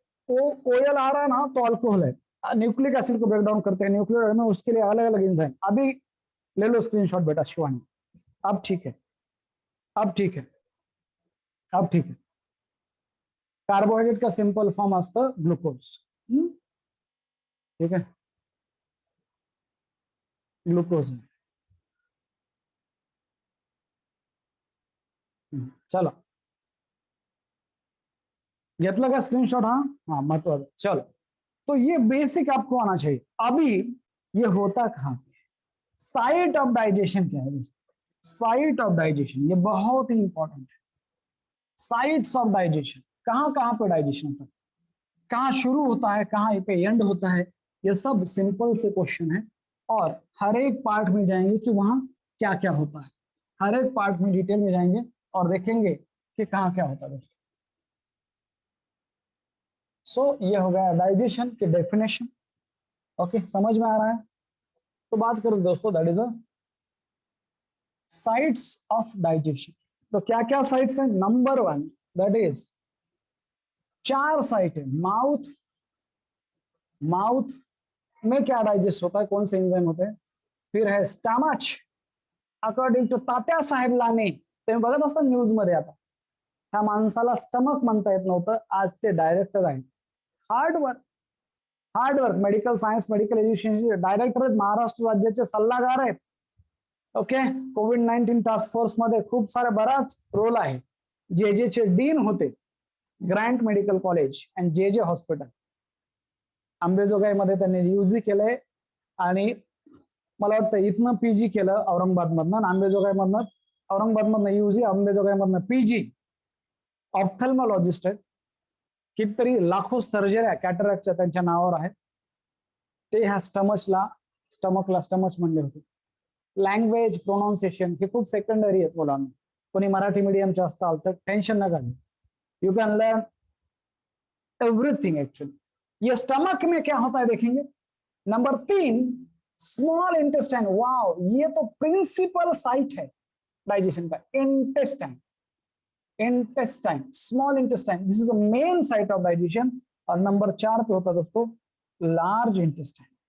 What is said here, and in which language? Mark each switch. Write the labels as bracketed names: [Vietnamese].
[Hindi] OL आ रहा है ना, तो अल्कोहल है। न्यूक्लिक एसिड को ब्रेक डाउन करते हैं न्यूक्लियोटाइड में, उसके लिए अलग अलग एंजाइम। अभी ले लो स्क्रीनशॉट बेटा शिवानी। अब ठीक है, अब ठीक है, अब ठीक है। कार्बोहाइड्रेट का सिंपल फॉर्म असतं ग्लुकोज, ठीक है, ग्लूकोज। [Marathi] चलो घेतलं का स्क्रीनशॉट? हाँ हाँ, महत्वाचं। [Hindi] चलो, तो ये बेसिक आपको आना चाहिए। अभी ये होता कहाँ, साइट ऑफ डाइजेशन क्या है? साइट ऑफ डाइजेशन ये बहुत ही इंपॉर्टेंट है। साइट्स ऑफ डाइजेशन, कहाँ कहाँ पे डाइजेशन होता है, कहाँ शुरू होता है, कहाँ पे एंड होता है, ये सब सिंपल से क्वेश्चन है। और हर एक पार्ट में जाएंगे कि वहां क्या क्या होता है, हर एक पार्ट में डिटेल में जाएंगे और देखेंगे कि कहाँ क्या होता है दोस्तों। सो ये हो गया डाइजेशन की डेफिनेशन। ओके, समझ में आ रहा है? तो बात करो दोस्तों, [English] That is a sites of digestion. [Hindi] तो क्या क्या साइट्स हैं? Number one, that is 4 site है। माउथ, माउथ में क्या डाइजेस्ट होता है, कौन से एंजाइम होते हैं? फिर है स्टमच, [Marathi] अकॉर्डिंग टू तात्या साहेब लाने, तुम्ही बघत असता न्यूज मध्ये, आता ह्या माणसाला स्टमक म्हणता येत नव्हतं, आज ते डायरेक्टर आहेत। Hard work, hard work, medical science medical education director आहेत, महाराष्ट्र राज्याचे सल्लागार आहेत। ओके, कोविड-19 टास्क फोर्स मध्ये खूप सारा बराच रोल आहे। जे जे चे डीन होते ग्रँट मेडिकल कॉलेज अँड जे जे हॉस्पिटल अंबेजोगाईमध्ये, त्यांनी यूजी केलंय आणि मला वाटतं इथनं पीजी केलं औरंगाबादमधनं, अंबेजोगाईमधनं, औरंगाबादमधनं यूजी, अंबेजोगाईमधनं पीजी। ऑप्थल्मॉलॉजिस्ट आहेत, कितीतरी लाखो सर्जऱ्या कॅटरॅक्टच्या त्यांच्या नावावर आहेत। ते ह्या स्टमकला स्टमच म्हणले होते। लँग्वेज प्रोनाउन्सिएशन हे खूप सेकंडरी आहेत मुलांना, कोणी मराठी मीडियमचे असताल तर टेन्शन नका घेऊ, [English] You can learn everything actually. [Hindi] ये स्टमक में क्या होता है देखेंगे। Number 3, small intestine. वाओ, ये तो प्रिंसिपल साइट है डाइजेशन का, intestine, intestine, small intestine, [English] This is the main site of digestion. [Hindi] और नंबर 4 पे होता है दोस्तों लार्ज इंटेस्टाइन।